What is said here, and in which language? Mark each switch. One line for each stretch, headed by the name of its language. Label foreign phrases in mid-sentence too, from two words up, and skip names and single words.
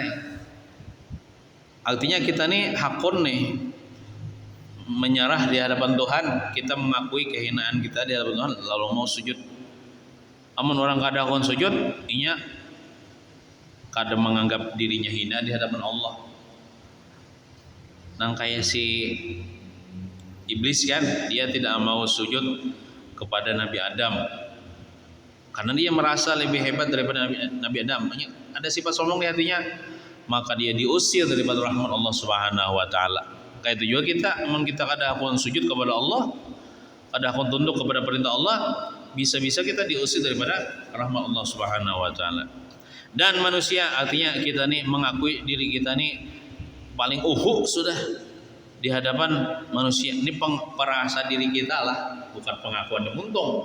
Indonesian: Artinya kita nih hakun nih menyerah di hadapan Tuhan, kita mengakui kehinaan kita di hadapan Tuhan lalu mau sujud.
Banjar: Amun orang kada hakun sujud, inya kada menganggap dirinya hina di hadapan Allah.
Indonesian: Nang kayak si iblis kan, dia tidak mau sujud kepada Nabi Adam karena dia merasa lebih hebat daripada Nabi Adam. Ada sifat sombong di hatinya, maka dia diusir daripada rahmat Allah
Arabic: سبحانه وتعالى.
Indonesian: Kayak itu juga kita, memang kita kada hakun sujud kepada Allah, kada hakun tunduk kepada perintah Allah, bisa-bisa kita diusir daripada rahmat Allah
Arabic: سبحانه وتعالى.
Indonesian: Dan manusia artinya kita nih mengakui diri kita nih paling sudah di hadapan manusia. Ini perasa diri kita lah, bukan pengakuan di muntung.